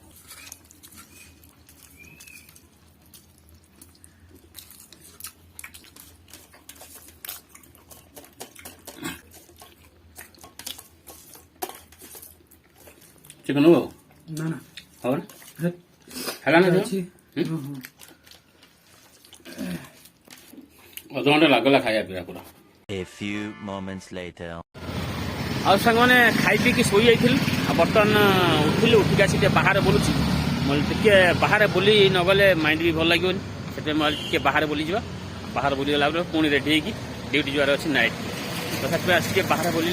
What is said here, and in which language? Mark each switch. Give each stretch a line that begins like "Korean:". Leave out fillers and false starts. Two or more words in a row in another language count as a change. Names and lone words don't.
Odia: ଚିକେନ ହବ ନା ନା ହବ ନା, ହେଲା ନା ଅଛି। ଅଧଘଣ୍ଟା ଲାଗିଲା ଖାଇବା ପିଇବା ପୁରା।
English: A few moments later.
Odia: ଆଉ ସାଙ୍ଗମାନେ ଖାଇ ପିଇକି ଶୋଇ ଯାଇଥିଲି। ଆଉ ବର୍ତ୍ତମାନ ଉଠିଲି, ଉଠିକି ଆସି ଟିକେ ବାହାରେ ବୁଲୁଛି। ମୁଁ ଟିକେ ବାହାରେ ବୁଲି ନଗଲେ ମାଇଣ୍ଡ ବି ଭଲ ଲାଗିବନି, ସେଥିପାଇଁ ମୁଁ ଟିକେ ବାହାରେ ବୁଲିଯିବା। ବାହାରେ ବୁଲିଗଲା ପରେ ପୁଣି ରେଡି ହେଇକି ଡ୍ୟୁଟି ଯିବାର ଅଛି ନାଇଟ୍। ତ ସେଥିପାଇଁ ଆସି ଟିକେ ବାହାରେ ବୁଲିଲି।